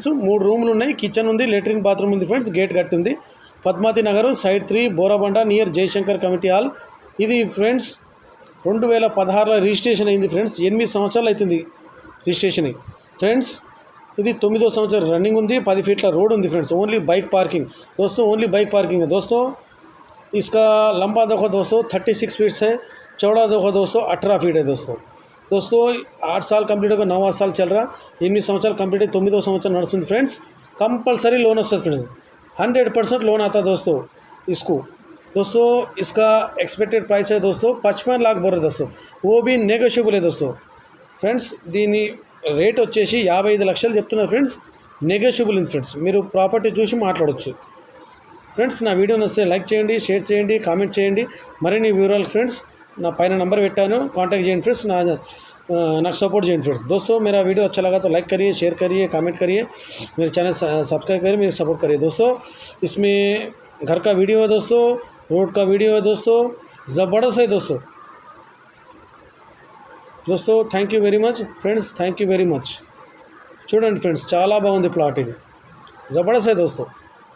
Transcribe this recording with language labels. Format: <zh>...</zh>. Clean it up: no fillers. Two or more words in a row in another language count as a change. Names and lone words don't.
<te>3 రూములు ఉన్నాయి, కిచెన్ ఉంది,</te> <en>latrine bathroom</en> <te>ఉంది ఫ్రెండ్స్, గేట్ కట్టి ఉంది। పద్మావతి నగర్ సైడ్ 3 బోరాబండ నియర్ జయశంకర్ కమిటీ హాల్। ఇది ఫ్రెండ్స్ 2016లో రిజిస్ట్రేషన్ అయింది ఫ్రెండ్స్। 8 సంవత్సరాలు అవుతుంది రిజిస్ట్రేషన్ అయ్యి ఫ్రెండ్స్। ఇది 9వ సంవత్సరం రన్నింగ్ ఉంది।</te> <en>10 feet road</en> <te>ఉంది फ्रेंड्स।</te> <en>only bike parking</en> <hi>दोस्तों,</hi> <en>only bike parking</en> <hi>है दोस्तों। इसका लंबा देखो दोस्तों 36 फीट है, चौड़ा देखो दोस्तों 18 फीट है दोस्तों। 8 साल कंप्लीट होगा, 9वां साल चल रहा,</hi> <te>8 సంవత్సరాలు</te> <hi>कंप्लीट,</hi> <te>9వ సంవత్సరం నడుస్తుంది ఫ్రెండ్స్।</te> <en>compulsory loan</en> <hi>वस्तु फ्रेंड्स, 100% लोन आता दोस्तों इसको। दोस्तों इसका</hi> <en>expected price</en> <hi>है दोस्तों 55 लाख बोल रहे दोस्तों, वो भी नेगोशियबल है दोस्तों फ्रेंड्स।</hi> <te>దీని రేట్ వచ్చేసి 55 లక్షలు చెప్తున్నారు ఫ్రెండ్స్, నెగోషియబుల్ ఉంది ఫ్రెండ్స్। మీరు ప్రాపర్టీ చూసి మాట్లాడవచ్చు ఫ్రెండ్స్। నా వీడియో నచ్చితే లైక్ చేయండి, షేర్ చేయండి, కామెంట్ చేయండి। మరిన్ని వివరాలు ఫ్రెండ్స్ నా పైన నంబర్ పెట్టాను, కాంటాక్ట్ చేయండి फ्रेंड्स। నాకు సపోర్ట్ చేయండి फ्रेंड्स।</te> <hi>दोस्तों मेरा वीडियो अच्छा लगा तो लाइक करिए, शेयर करिए, कमेंट करिए, मेरे चैनल सब्सक्राइब करिए, मेरे सपोर्ट करिए दोस्तों। इसमें घर का वीडियो है दोस्तों, रोड का वीडियो है दोस्तों, ज़बरदस्त है दोस्तों।</hi> <en>thank you very much friends, thank you very much.</en> <te>చూడండి ఫ్రెండ్స్, చాలా బాగుంది ప్లాట్, ఇది జబర్దస్త్</te> <hi>है दोस्तों।</hi>